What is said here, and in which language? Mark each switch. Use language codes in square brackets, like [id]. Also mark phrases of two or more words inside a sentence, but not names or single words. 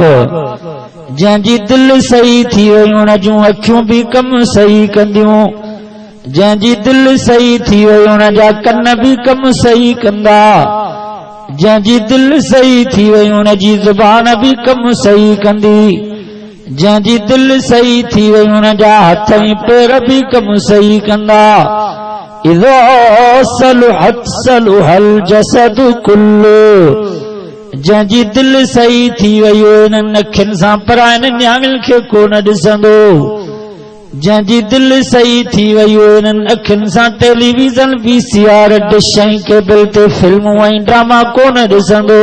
[sd] जंहिंजी दिल सही थी वई उन जूं अखियूं भी कम सही कंदियूं, जंहिंजी दिल सही थी वई उन जा कन भी कम सही कंदा, जंहिंजी दिल सही थी वई उन जी ज़ुबान भी कम सही कंदी, जंहिंजी दिल सही थी वई उन जा हथ ऐं पेर भी कम सही कंदा। [ar] إذا صلحت صلح الجسد كله. [sd] जंहिंजी दिल सही थी वई इन्हनि अखियुनि सां परायनि न्याणियुनि खे कोन ॾिसंदो। जंहिंजी दिल सही थी वई इन्हनि अखियुनि सां टेलीविज़न VCR डिश ऐं केबल ते फिल्मूं ऐं ड्रामा कोन ॾिसंदो।